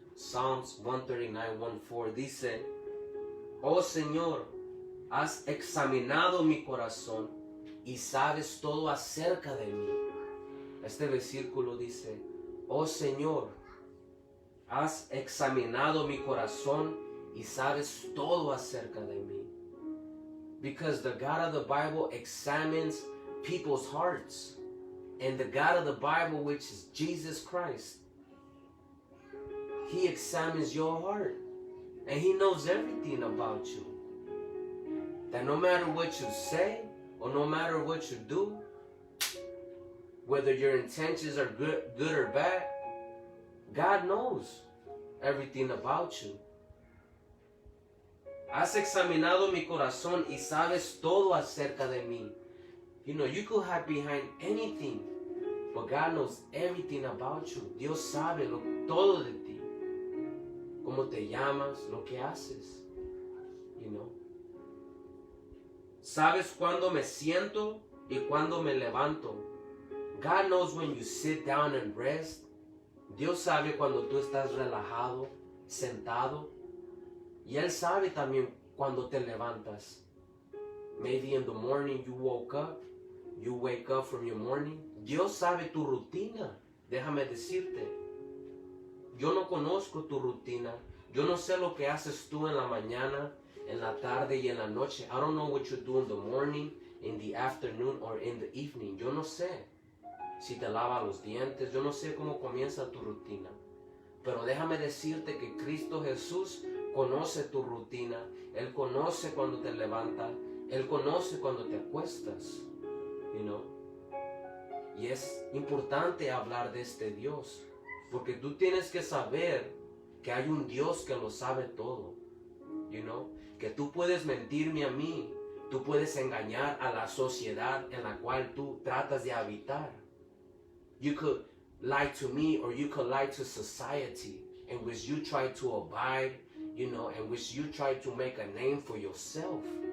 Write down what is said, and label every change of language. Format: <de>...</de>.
<es>Psalms 139, 1-4 dice: Oh Señor, has examinado mi corazón y sabes todo acerca de mí. Este versículo dice: Oh Señor, has examinado mi corazón y sabes todo acerca de mí.</es> <en>Because the God of the Bible examines people's hearts. And the God of the Bible, which is Jesus Christ, He examines your heart. And He knows everything about you. That no matter what you say, or no matter what you do, whether your intentions are good or bad, God knows everything about you.</en> <es>Has examinado mi corazón y sabes todo acerca de mí.</es> <en>You could hide behind anything, but God knows everything about you.</en> <es>Dios sabe todo de ti. Cómo te llamas, lo que haces. Sabes cuándo me siento y cuándo me levanto. God knows when you sit down and rest. Dios sabe cuando tú estás relajado, sentado. Y Él sabe también cuando te levantas.</es> <en>Maybe in the morning you wake up from your morning.</en> <es>Dios sabe tu rutina. Déjame decirte. Yo no conozco tu rutina. Yo no sé lo que haces tú en la mañana, en la tarde y en la noche.</es> <en>I don't know what you do in the morning, in the afternoon, or in the evening.</en> <es>Yo no sé si te lavas los dientes. Yo no sé cómo comienza tu rutina. Pero déjame decirte que Cristo Jesús conoce tu rutina. Él conoce cuando te levantas. Él conoce cuando te acuestas. Y es importante hablar de este Dios. Porque tú tienes que saber que hay un Dios que lo sabe todo. Que tú puedes mentirme a mí. Tú puedes engañar a la sociedad en la cual tú tratas de habitar.</es> <en>You could lie to me, or you could lie to society, in which you try to abide, in which you try to make a name for yourself.</en>